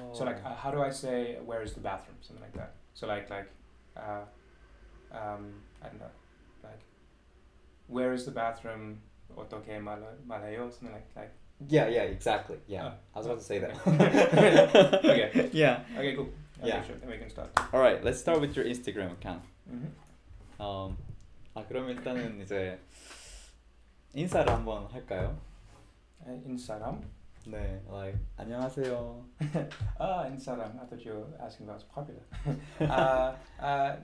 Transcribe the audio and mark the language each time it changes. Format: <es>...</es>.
<en>So like, how do I say where is the bathroom? Something like that. So like I don't know, like where is the bathroom?</en> <ko>어떻게 말해요?</ko> <en>Something like. Yeah, exactly. Yeah, I was about to say that. Okay. Yeah. Okay, cool. Okay, Yeah. sure. Then we can start. All right, let's start with your Instagram account.</en> <ko>그럼 일단은 이제 인사를 한번 할까요? 인사람? 네, like 안녕하세요. 인사람.</ko> <en>I thought you were asking if I was popular.</en>